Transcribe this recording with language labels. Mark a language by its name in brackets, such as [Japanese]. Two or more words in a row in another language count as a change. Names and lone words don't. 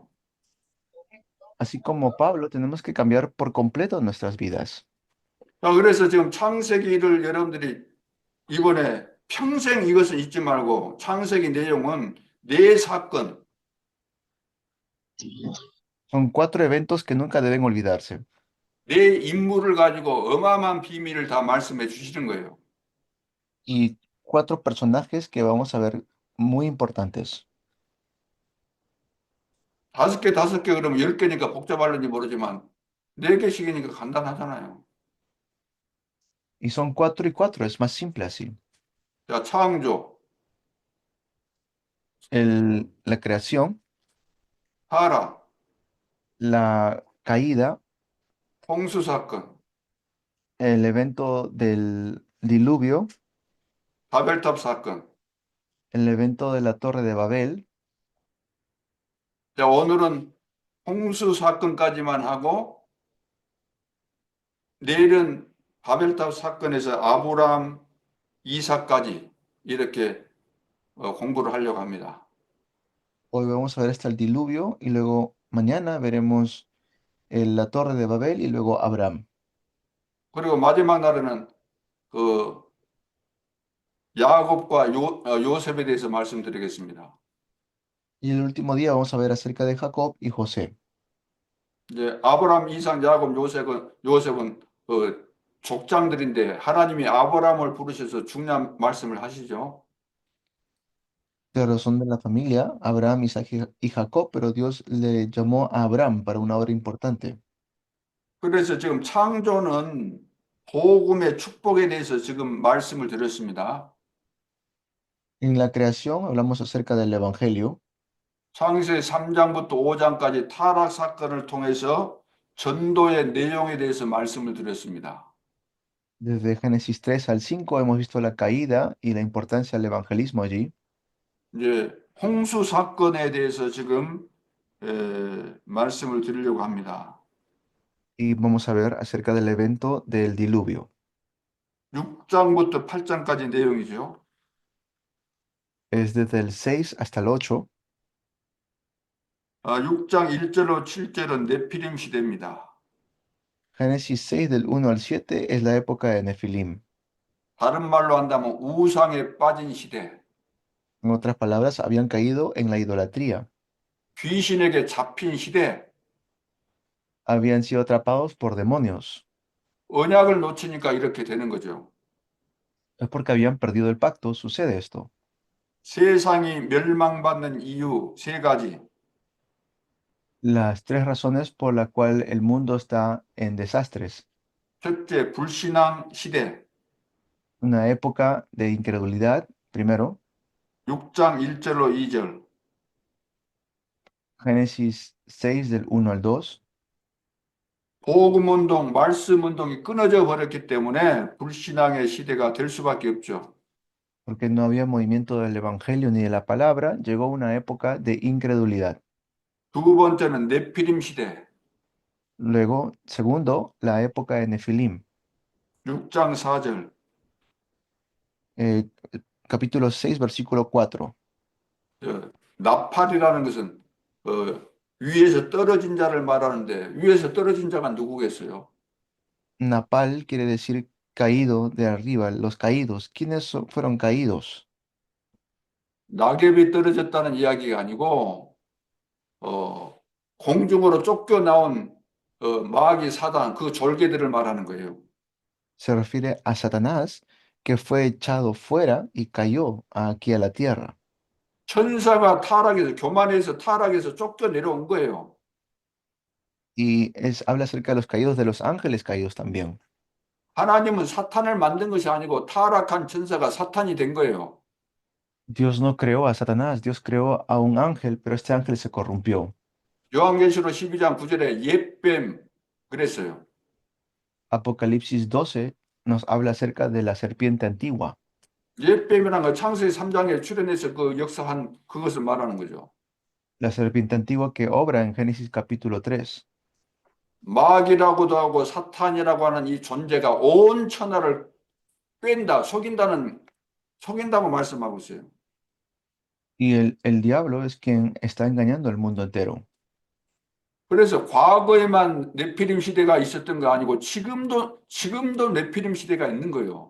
[Spanish] Así como Pablo, tenemos que cambiar por completo nuestras vidas. [Korean] 자, 그래서 지금 창세기를 여러분들이 이번에 평생 이것을 잊지 말고 창세기 내용은 네 사건, [Spanish] Son 4 eventos que nunca deben olvidarse. [Korean] 네 인물을 가지고 어마어마한 비밀을 다 말씀해 주시는 거예요. [Spanish] Y 4 personajes que vamos a ver muy importantes. [Korean] 다섯 개 그러면 10개니까 복잡할는지 모르지만 네 개씩이니까 간단하잖아요. [Spanish] Y son 4 y 4, es más simple así. [Korean] 자, 창조, [Spanish] La creación, [Korean] 타락, [Spanish] la caída, [Korean] 홍수 사건, [Spanish] el evento del diluvio, [Korean] 바벨탑 사건. [Spanish] el evento de la Torre de Babel. [Korean] 자, 오늘은 홍수 사건까지만 하고 내일은 바벨탑 사건에서 아브람, 이삭까지 이렇게 공부를 하려고 합니다. [Spanish] Hoy vamos a ver hasta el diluvio y luego mañana veremos la Torre de Babel y luego Abraham. [Korean] 그리고 마지막 날에는 그 야곱과 요셉에 대해서 말씀드리겠습니다. [Spanish] Y el último día vamos a ver acerca de Jacob y José. [Korean] 이제 아브람, 이삭, 야곱, 요셉은 그 족장들인데 하나님이 아브람을 부르셔서 중요한 말씀을 하시죠. [Spanish] pero son de la familia Abraham, Isaac y Jacob, pero Dios le llamó a Abraham para una obra importante. [Korean] 그래서 지금 창조는 복음의 축복에 대해서 지금 말씀을 드렸습니다. [Spanish] En la creación hablamos acerca del Evangelio. [Korean] 창세기 3장부터 5장까지 타락 사건을 통해서 전도의 내용에 대해서 말씀을 드렸습니다. [Spanish] Desde Génesis 3 al 5 hemos visto la caída y la importancia del evangelismo allí. [Korean] 이제 홍수 사건에 대해서 지금 말씀을 드리려고 합니다. [Spanish] Y vamos a ver acerca del evento del diluvio. [Korean] 6장부터 8장까지 내용이죠. [Spanish] Es desde el 6 hasta el 8. [Korean] 6장 1절로 7절은 네피림 시대입니다. [Spanish] Génesis 6 del 1 al 7 es la época de Nefilim. [Korean] 다른 말로 한다면 우상에 빠진 시대, [Spanish] En otras palabras, habían caído en la idolatría. [Korean] 귀신에게 잡힌 시대, [Spanish] Habían sido atrapados por demonios. [Korean] 언약을 놓치니까 이렇게 되는 거죠. [Spanish] Es porque habían perdido el pacto, sucede esto. [Korean] 세상이 멸망받는 이유 세 가지. [Spanish] Las tres razones por las cuales el mundo está en desastres. [Korean] 첫째, 불신앙 시대. [Spanish] Una época de incredulidad, primero. [Korean] 6장 1절로 2절. [Spanish] Génesis 6 del 1 al 2. [Korean] 복음 운동, 말씀 운동이 끊어져 버렸기 때문에 불신앙의 시대가 될 수밖에 없죠. [Spanish] Porque no había movimiento del evangelio ni de la palabra, llegó una época de incredulidad. [Korean] 두 번째는 네피림 시대. [Spanish] Luego, segundo, la época de Nefilim. [Korean] 6장 4절. [Spanish] Eh, capítulo 6, versículo 4. [Korean] 나팔이라는 것은 위에서 떨어진 자를 말하는데 위에서 떨어진 자가 누구겠어요? [Spanish] Napal quiere decir caído de arriba, los caídos. ¿Quiénes fueron caídos? [Korean] 낙엽이 떨어졌다는 이야기가 아니고 공중으로 쫓겨나온 마귀 사단 그 졸개들을 말하는 거예요. [Spanish] Se refiere a Satanás, que fue echado fuera y cayó aquí a la tierra. [Korean] 천사가 타락해서 교만해서 타락해서 쫓겨내려온 거예요. [Spanish] Y habla acerca de los caídos de los ángeles caídos también. [Korean] 하나님은 사탄을 만든 것이 아니고 타락한 천사가 사탄이 된 거예요. [Spanish] Dios no creó a Satanás, Dios creó a un ángel, pero este ángel se corrompió. [Korean] 요한계시록 12장 9절에 옛뱀 그랬어요. [Spanish] Apocalipsis 12 nos habla acerca de la serpiente antigua. [Korean] 옛뱀이라는 건 창세기 3장에 출현해서 그 역사한 그것을 말하는 거죠. [Spanish] La serpiente antigua que obra en Génesis capítulo 3. [Korean] 마귀라고도 하고 사탄이라고 하는 이 존재가 온 천하를 뺀다, 속인다고 말씀하고 있어요. [Spanish] Y el diablo es quien está engañando al mundo entero. [Korean] 그래서 과거에만 네피림 시대가 있었던 거 아니고 지금도 네피림 시대가 있는 거예요.